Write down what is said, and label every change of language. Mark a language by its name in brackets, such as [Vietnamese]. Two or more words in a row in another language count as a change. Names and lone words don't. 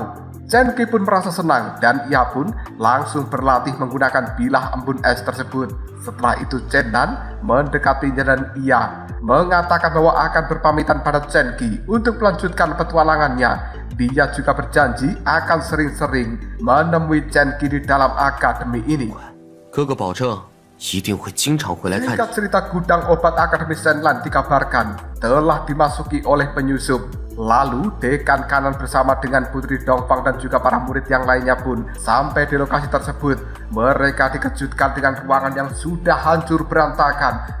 [Indonesian] Chen Qi pun merasa senang dan ia pun langsung berlatih menggunakan bilah embun es tersebut. Setelah itu Chen Nan mendekatinya dan ia mengatakan bahwa akan berpamitan pada Chen Qi untuk melanjutkan petualangannya. Dia juga berjanji akan sering-sering menemui Chen Qi di dalam akademi ini. [Chinese] 哥哥保证一定会经常回来看你。 [Indonesian] Singkat cerita, gudang obat Akademi Shenlan dikabarkan telah dimasuki oleh penyusup. Lalu dekan kanan bersama dengan Putri Dongfang dan juga para murid yang lainnya pun sampai di lokasi tersebut. Mereka dikejutkan dengan ruangan yang sudah hancur berantakan.